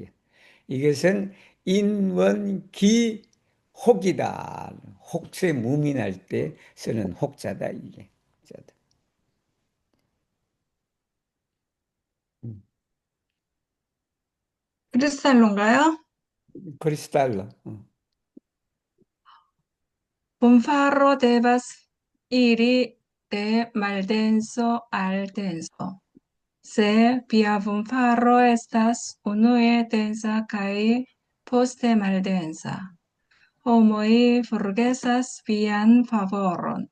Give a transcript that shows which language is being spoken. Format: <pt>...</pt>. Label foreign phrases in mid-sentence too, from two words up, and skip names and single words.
<ko>이것은 인원기 혹이다. 혹세 무민할 때 쓰는 혹자다 이게. 크리스탈로인가요? 크리스탈로.</ko> <eo>Bonfarro devas iri de maldenso al denso. Se via bonfarro estas unue densa kaj poste maldensa, homoj forgesas vian favoron.</eo>